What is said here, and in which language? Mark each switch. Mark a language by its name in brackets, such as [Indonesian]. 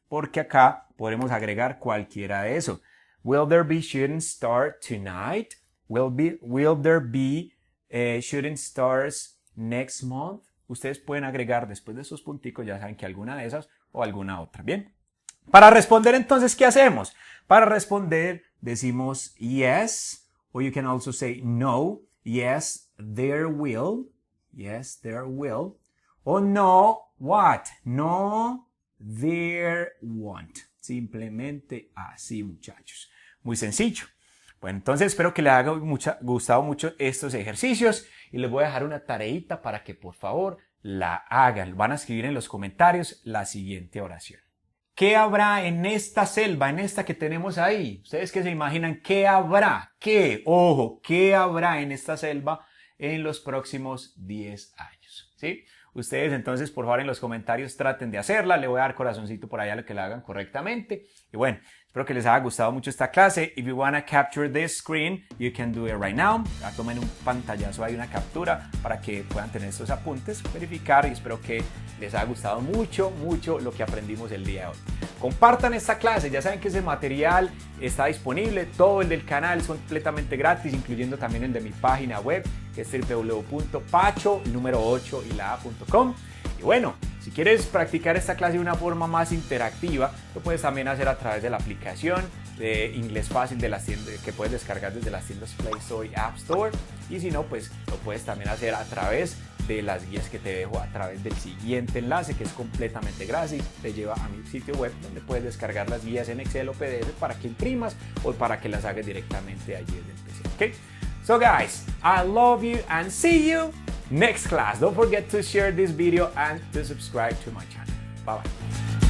[Spanish] Porque acá podemos agregar cualquiera de eso. [English] Will there be shooting star tonight? Will there be shooting stars next month? [Spanish] Ustedes pueden agregar después de esos punticos, ya saben que alguna de esas o alguna otra. Bien. Para responder entonces, ¿qué hacemos? Para responder decimos [English] yes, or you can also say no. Yes, there will. Yes, there will. O no, what? No, there won't. [Spanish] Simplemente así, muchachos. Muy sencillo. Bueno, entonces espero que les haya gustado mucho estos ejercicios y les voy a dejar una tareita para que por favor la hagan. Van a escribir en los comentarios la siguiente oración. ¿Qué habrá en esta selva, en esta que tenemos ahí? ¿Ustedes qué se imaginan? ¿Qué habrá? ¿Qué? Ojo, ¿qué habrá en esta selva en los próximos 10 años? ¿Sí? Ustedes entonces por favor en los comentarios traten de hacerla, le voy a dar corazoncito por allá a lo que la hagan correctamente. Y bueno, espero que les haya gustado mucho esta clase. [English] If you wanna capture this screen, you can do it right now. [Spanish] Ya tomen un pantallazo, hay una captura para que puedan tener estos apuntes, verificar y espero que les haya gustado mucho lo que aprendimos el día de hoy. Compartan esta clase, ya saben que ese material está disponible, todo el del canal es completamente gratis, incluyendo también el de mi página web, que es www.pacho, el número 8 y la a.com. Y bueno, si quieres practicar esta clase de una forma más interactiva, lo puedes también hacer a través de la aplicación de Inglés Fácil de las tiendas, que puedes descargar desde las tiendas Play Store y App Store. Y si no, pues lo puedes también hacer a través de las guías que te dejo a través del siguiente enlace, que es completamente gratis. Te lleva a mi sitio web donde puedes descargar las guías en Excel o PDF para que imprimas o para que las hagas directamente allí desde el PC. [English] Okay? So guys, I love you and see you next class. Don't forget to share this video and to subscribe to my channel. Bye bye.